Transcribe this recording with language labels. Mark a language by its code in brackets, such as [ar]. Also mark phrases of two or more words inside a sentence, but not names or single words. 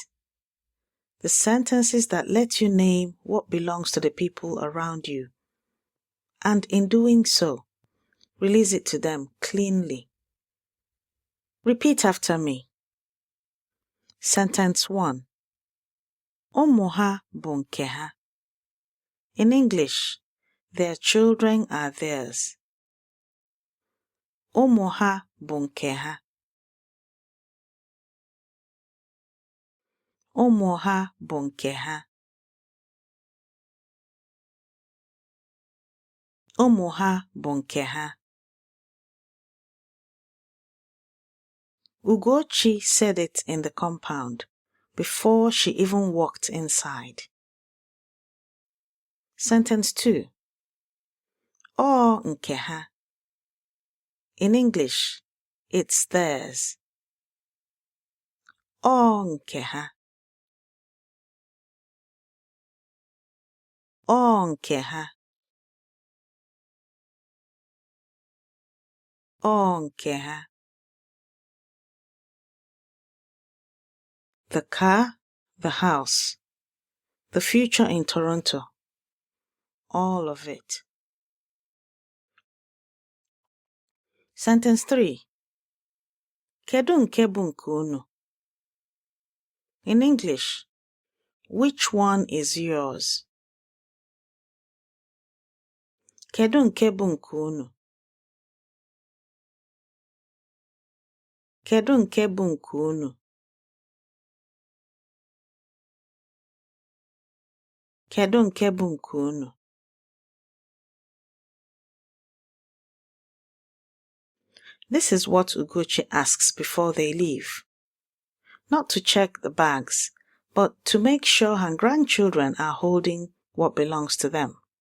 [en] The sentences that let you name what belongs to the people around you. And in doing so, release it to them cleanly. Repeat after me. Sentence 1. [ig] Ụmụ ha bụ nke ha. [en] In English, their children are theirs. [ig] Ụmụ ha bụ nke ha. Ụmụ ha bụ nke ha. Ụmụ ha bụ nke ha. [en] Ugochi said it in the compound before she even walked inside. Sentence 2. [ig] Ọ nke ha. [en] In English, it's theirs. [ig] Ọ nke ha. Ọ nke ha. Ọ nke ha. [en] The car, the house, the future in Toronto, all of it. Sentence 3. [ig] Kedu nke bụ nke unu? [en] In English, which one is yours? [ig] Kedu nke bụ nke unu? Kedu nke bụ nke unu? Kedu nke bụ nke unu? [en] This is what Ugochi asks before they leave. Not to check the bags, but to make sure her grandchildren are holding what belongs to them.